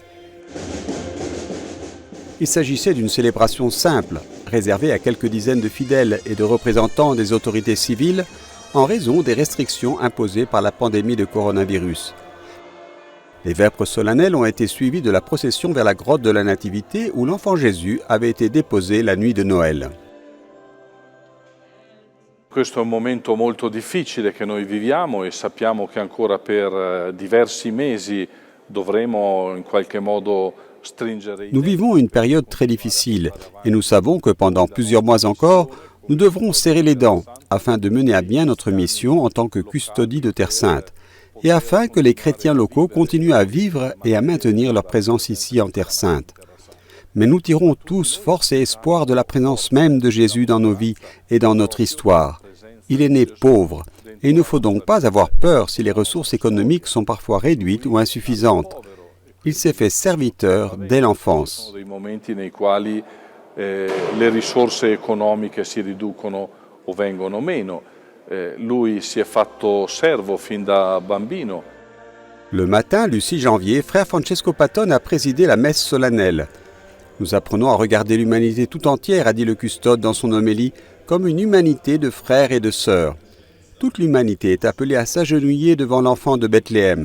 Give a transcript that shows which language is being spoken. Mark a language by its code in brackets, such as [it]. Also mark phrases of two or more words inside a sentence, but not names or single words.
[fr] Il s'agissait d'une célébration simple, réservée à quelques dizaines de fidèles et de représentants des autorités civiles en raison des restrictions imposées par la pandémie de coronavirus. Les vêpres solennelles ont été suivies de la procession vers la grotte de la Nativité où l'enfant Jésus avait été déposé la nuit de Noël. [it] Questo è un momento molto difficile che noi viviamo e sappiamo che ancora per diversi mesi dovremo in qualche modo. [fr] Nous vivons une période très difficile et nous savons que pendant plusieurs mois encore, nous devrons serrer les dents afin de mener à bien notre mission en tant que custodie de Terre Sainte et afin que les chrétiens locaux continuent à vivre et à maintenir leur présence ici en Terre Sainte. Mais nous tirons tous force et espoir de la présence même de Jésus dans nos vies et dans notre histoire. Il est né pauvre et il ne faut donc pas avoir peur si les ressources économiques sont parfois réduites ou insuffisantes. Il s'est fait serviteur dès l'enfance. [it] Le risorse economiche si riducono o vengono meno. Lui si è fatto servo fin da bambino. [fr] Le matin du 6 janvier, frère Francesco Patton a présidé la messe solennelle. Nous apprenons à regarder l'humanité tout entière, a dit le custode dans son homélie, comme une humanité de frères et de sœurs. Toute l'humanité est appelée à s'agenouiller devant l'enfant de Bethléem.